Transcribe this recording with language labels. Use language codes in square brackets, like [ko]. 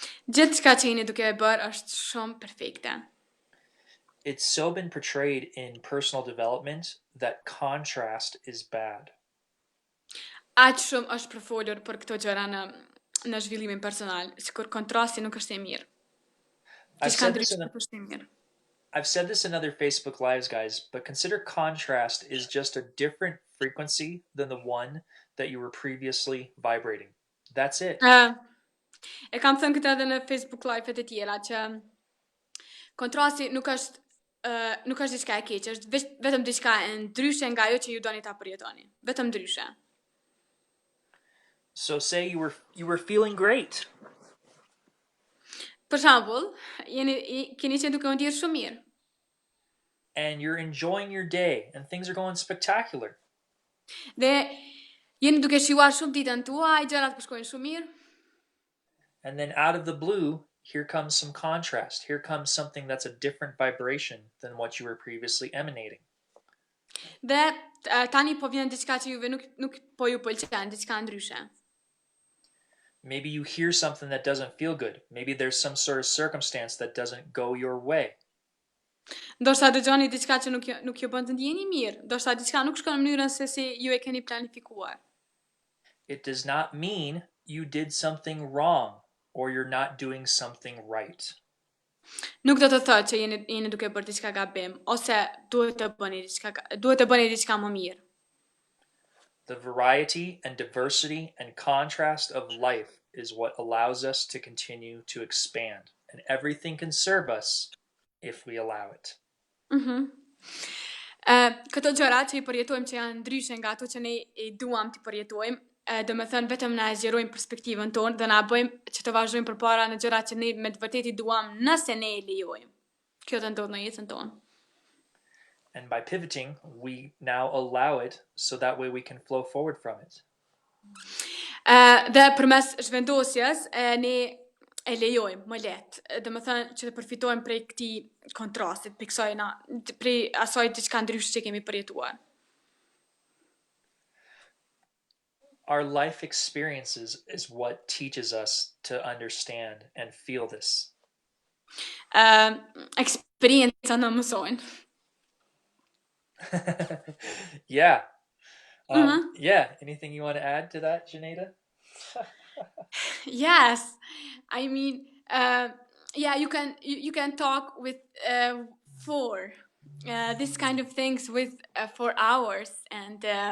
[sq] Gjithçka që jeni duke e bërë është shumë perfekte. [en] It's so been portrayed in personal development that contrast is bad. [sq] aq shumë është përfolur për këto gjëra në zhvillimin personal, sikur kontrasti nuk është e mirë. [en] I've [sq] Diçka [en] said this in [sq] ndryshe a, nuk është e mirë. [en] I've said this in other Facebook lives, guys, but consider contrast is just a different frequency than the one that you were previously vibrating. That's it. [sq] E kam thënë këtë edhe në Facebook Live-et e tjera, që kontrasti nuk është diçka e keqe, është vetëm diçka e ndryshe nga ajo që ju doni ta përjetoni. Vetëm ndryshe. [en] So say you were feeling great. [sq] Për shembull, keni qenë duke u ndjerë shumë mirë. [en] And you're enjoying your day and things are going spectacular. [sq] Dhe jeni duke shijuar shumë ditën tuaj, gjërat po shkojnë shumë mirë. [en] And then out of the blue, here comes some contrast. Here comes something that's a different vibration than what you were previously emanating. [sq] Dhe tani po vjen diçka që juve nuk po ju pëlqen, diçka ndryshe. [en] Maybe you hear something that doesn't feel good. Maybe there's some sort of circumstance that doesn't go your way. [sq] Ndoshta dëgjoni diçka që nuk ju bën të ndjeni mirë, ndoshta diçka nuk shkon në mënyrën se si ju e keni planifikuar. [en] It does not mean you did something wrong or you're not doing something right. [sq] Nuk do të thotë që jeni duke bërë diçka gabim ose duhet të bëni diçka më mirë. [en] The variety and diversity and contrast of life is what allows us to continue to expand, and everything can serve us if we allow it. [sq] Këto gjëra që i përjetojmë që janë ndryshe nga ato që ne i duam të përjetojmë, do me thënë vetëm na zgjerojmë perspektivën tonë dhe na bëjmë që të vazhdojmë përpara në gjërat që ne me të vërtetë i duam nëse ne e lejojmë. Kjo të ndodhë në jetën tonë. [en] And by pivoting, we now allow it so that way we can flow forward from it. [sq] Dhe përmes zhvendosjes, ne e lejojmë më lehtë. Do me thënë që të përfitojmë prej këtij kontrastit, prej asaj diçka ndryshe që kemi përjetuar. [en] Our life experiences is what teaches us to understand and feel this. [sq] Eksperienca në mësojnë. [en] Yeah. Yeah. Anything you want to add to that, Xheneta? Yes. I mean, yeah, you can talk with for this kind of things with for hours, and